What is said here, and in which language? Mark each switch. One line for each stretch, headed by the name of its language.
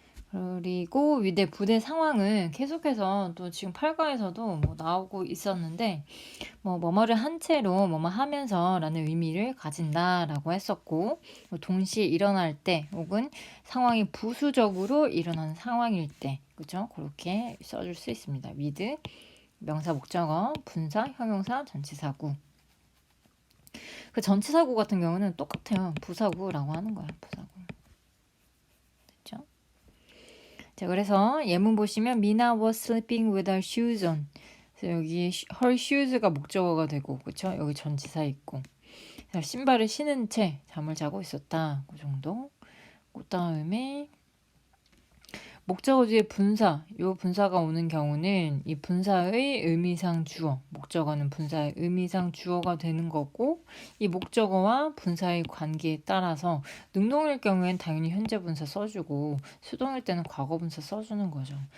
Korean: 그리고 위대 부대 상황은 계속해서 또 지금 8가에서도 뭐 나오고 있었는데 뭐뭐를 한 채로 뭐뭐 하면서라는 의미를 가진다라고 했었고 동시에 일어날 때 혹은 상황이 부수적으로 일어나는 상황일 때 그죠? 그렇게 써줄 수 있습니다. with 명사, 목적어, 분사, 형용사, 전치사구. 그 전치사구 같은 경우는 똑같아요. 부사구라고 하는 거야. 부사구. 됐죠? 자, 그래서 예문 보시면
English: Mina was sleeping with her shoes on.
Korean: 그래서 여기 her shoes가 목적어가 되고, 그렇죠? 여기 전치사 있고. 신발을 신은 채 잠을 자고 있었다. 그 정도. 그 다음에 목적어 뒤에 분사, 요 분사가 오는 경우는 이 분사의 의미상 주어, 목적어는 분사의 의미상 주어가 되는 거고 이 목적어와 분사의 관계에 따라서 능동일 경우엔 당연히 현재 분사 써주고 수동일 때는 과거 분사 써주는 거죠.